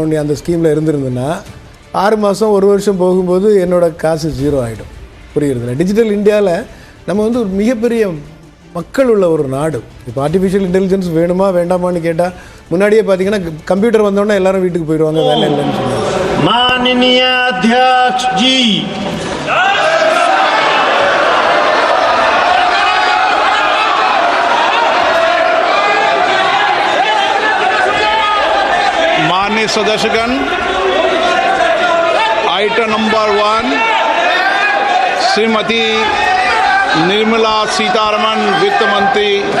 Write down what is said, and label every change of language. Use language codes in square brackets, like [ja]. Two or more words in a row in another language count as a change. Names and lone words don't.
[ta] நீ அந்த ஸ்கீமில் இருந்திருந்ததுன்னா 6 மாதம் 1 வருஷம் போகும்போது என்னோடய காசு 0 ஆகிடும். புரியுறதில்ல. டிஜிட்டல் இந்தியாவில் நம்ம வந்து ஒரு மிகப்பெரிய மக்கள் உள்ள ஒரு நாடு. இப்போ [en] artificial intelligence [ta] வேணுமா வேண்டாமான்னு கேட்டால் முன்னாடியே பார்த்தீங்கன்னா கம்ப்யூட்டர் வந்தோடனே எல்லாரும் வீட்டுக்கு போயிடுவாங்க, வேலை இல்லைன்னு சொல்லுவாங்க. [hi] माननीय अध्यक्ष जी, माननीय सदस्यगण, [en] item number [hi] 1 श्रीमती निर्मला सीतारमण वित्त मंत्री